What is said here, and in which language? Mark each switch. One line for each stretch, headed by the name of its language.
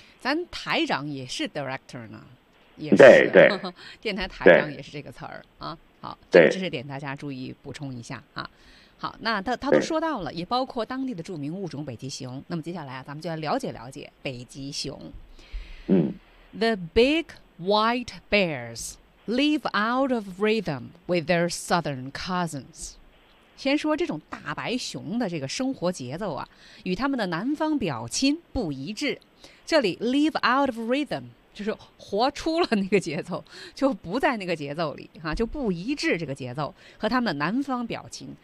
Chinese: 咱台长也是 director 呢。也是，对对，电台台长也是这个词儿啊。好，这个知识点大家注意补充一下啊。好，那他都说到了，也包括当地的著名物种北极熊。那么接下来啊，咱们就来了解了解北极熊。嗯
English: ，The big white bears live out of rhythm with their southern cousins。
Chinese: 先说这种大白熊的这个生活节奏啊，与他们的南方表亲不一致。这里
English: live out of rhythm
Chinese: 就是活出了那个节奏，就不在那个节奏里哈、啊，就不一致这个节奏和他们南方表亲。